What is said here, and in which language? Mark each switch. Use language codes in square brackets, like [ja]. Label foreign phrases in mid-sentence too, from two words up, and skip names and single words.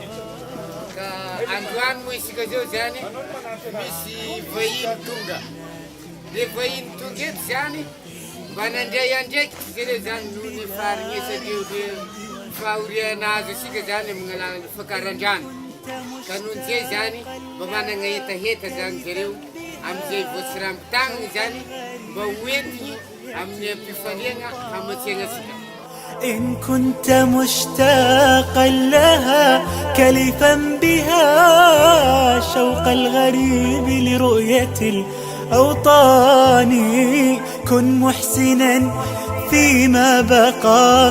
[mg] ka androany moa isika zao zany misy vahiny tonga le vahiny tonga eto zany mba nandray andraiky zareo zany noho ny faharegnesadreo le fahoriana azo asika zany amin'ny alalany fakaran-drano ka nohon'izay zany mba manana hetaheta zany zareo amin'izay voatsirambitagnany zany mba hoentiny amin'ny ampifaliana hamatsiana asika. [ar] إن كنت مشتاقا لها كلفا بها شوق الغريب لرؤية الأوطان كن محسنا فيما بقى